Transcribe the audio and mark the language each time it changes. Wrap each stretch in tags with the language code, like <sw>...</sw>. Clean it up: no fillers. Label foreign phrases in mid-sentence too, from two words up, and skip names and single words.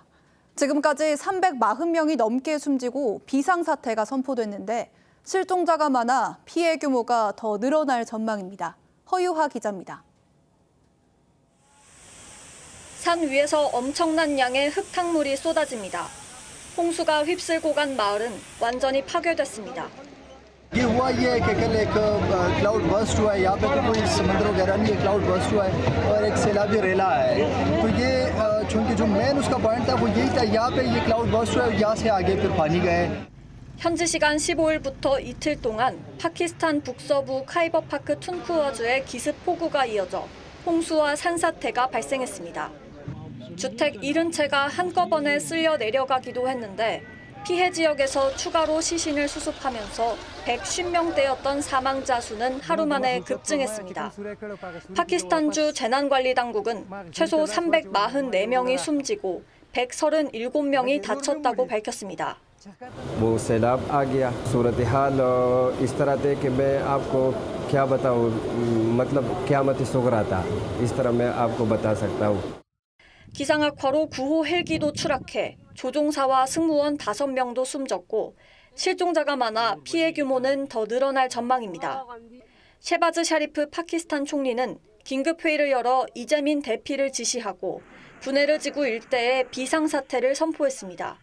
<ko>지금까지 340명이 넘게 숨지고 비상사태가 선포됐는데 실종자가 많아 피해 규모가 더 늘어날 전망입니다. 허유하 기자입니다. 산 위에서 엄청난 양의 흙탕물이 쏟아집니다. 홍수가 휩쓸고 간 마을은 완전히 파괴됐습니다.</ko> <ur>یہ ہوا یہ ہے کہ کل ایک</ur> <en>cloud burst</en> <ur>ہوا ہے یہاں پے تو کوئی سمندر وغیرہ نہیں ہے</ur> <en>cloud burst</en> <ur>ہوا ہے اور ایک سیلابی ریلا ہے تو یہ چونکہ جو مین اس کا پوائنٹ تھا وہ یہی تھا یہاں پے یہ</ur> <en>cloud burst</en> <ur>ہوا ہے یہاں سے آگے پھر پانی گئے</ur> <ko>현지 시간 15일부터 이틀 동안 파키스탄 북서부 카이버파크 툰쿠어주에 기습 폭우가 이어져 홍수와 산사태가 발생했습니다. 주택 70채가 한꺼번에 쓸려 내려가기도 했는데 피해 지역에서 추가로 시신을 수습하면서 150명대였던 사망자 수는 하루 만에 급증했습니다. 파키스탄주 재난관리당국은 최소 344명이 숨지고 137명이 다쳤다고 밝혔습니다.</ko> <ur>وہ سیلاب آ گیا صورت حال اس طرح تھے کہ میں آپ کو کیا بتاؤں مطلب قیامت صغریٰ تھا اس طرح میں آپ کو بتا سکتا ہوں.</ur> <ko>기상 악화로 구호 헬기도 추락해 조종사와 승무원 5명도 숨졌고 실종자가 많아 피해 규모는 더 늘어날 전망입니다. 셰바즈 샤리프 파키스탄 총리는 긴급회의를 열어 이재민 대피를 지시하고 부네르 지구 일대에 비상사태를 선포했습니다.</ko>